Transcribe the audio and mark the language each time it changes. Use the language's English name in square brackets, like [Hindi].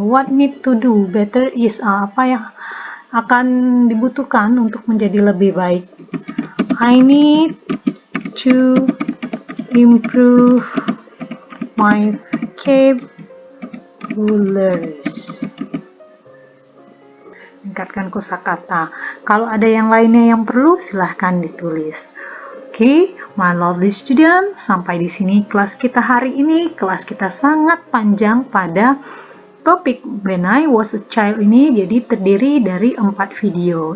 [English] What need to do better is [Indonesian] apa yang akan dibutuhkan untuk menjadi lebih baik? [English] I need to improve my vocabularies. [Indonesian] Meningkatkan kosakata. Kalau ada yang lainnya yang perlu, silahkan ditulis. Oke, [English] my lovely student, [Indonesian] sampai di sini kelas kita hari ini. Kelas kita sangat panjang pada topik When I Was a Child ini, jadi terdiri dari 4 video.